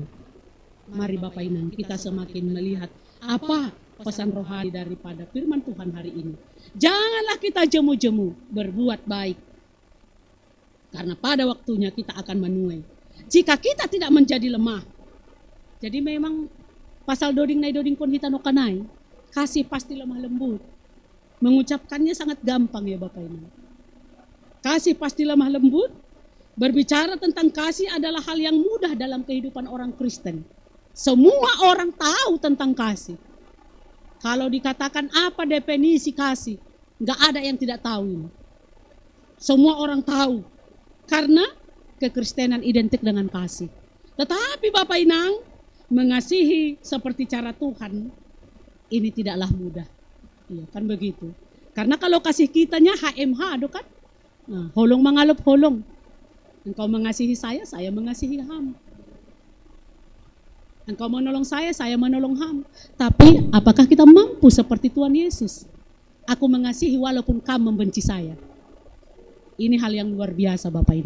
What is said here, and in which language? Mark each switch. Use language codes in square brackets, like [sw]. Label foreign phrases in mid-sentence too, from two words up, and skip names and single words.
[id] Mari Bapak Inang kita semakin melihat apa pesan rohani daripada firman Tuhan hari ini. Janganlah kita jemu-jemu berbuat baik. Karena pada waktunya kita akan menuai. Jika kita tidak menjadi lemah. Jadi memang [bts] pasal doding nai doding kon hita no kanai, [id] kasih pasti lemah lembut. Mengucapkannya sangat gampang ya Bapak Ibu. Kasih pasti lemah lembut. Berbicara tentang kasih adalah hal yang mudah dalam kehidupan orang Kristen. Semua orang tahu tentang kasih. Kalau dikatakan apa definisi kasih, nggak ada yang tidak tahu ini. Semua orang tahu. Karena kekristenan identik dengan kasih. Tetapi Bapak Inang, mengasihi seperti cara Tuhan, ini tidaklah mudah. Iya kan begitu. Karena kalau kasih kitanya HMH, aduh kan, nah, [bts] holong mengalup holong. [id] Engkau mengasihi saya mengasihi ham. Engkau menolong saya menolong ham. Tapi apakah kita mampu seperti Tuhan Yesus? Aku mengasihi walaupun kamu membenci saya. Ini hal yang luar biasa Bapak Ibu.